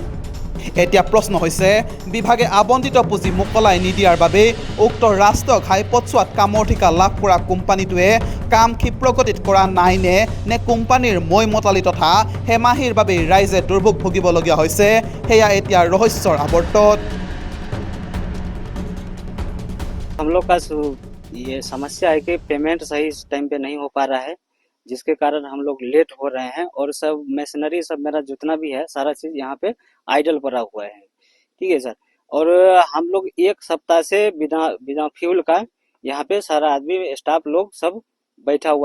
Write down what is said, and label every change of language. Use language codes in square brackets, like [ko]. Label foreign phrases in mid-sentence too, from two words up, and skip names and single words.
[as] এতিয়া প্ৰশ্ন হৈছে বিভাগে আবণ্টিত পুঁজি মোকলাই নিদিয়াৰ বাবে উক্ত ৰাষ্ট্ৰীয় ঘাইপথছোৱাত কামৰ ঠিকা লাভ কৰা কোম্পানীটোৱে কাম ক্ষিপ্ৰগতিত কৰা নাই নে কোম্পানীৰ মৈমতালি তথা হেমাহিৰ বাবে ৰাইজে দুৰ্ভোগ ভুগিবলগীয়া হৈছে, সেয়া এতিয়া ৰহস্যৰ আৱৰ্তত। [hi] हम लोग का ये समस्या है कि पेमेंट सही टाइम पे नहीं हो पा रहा है, जिसके कारण हम लोग लेट हो रहे हैं और सब मशीनरी सब मेरा जितना भी है सारा चीज यहाँ पे आइडल पड़ा हुआ है। ठीक है सर। और हम लोग 1 सप्ताह से बिना फ्यूल का यहाँ पे सारा आदमी स्टाफ लोग सब बैठा हुआ है।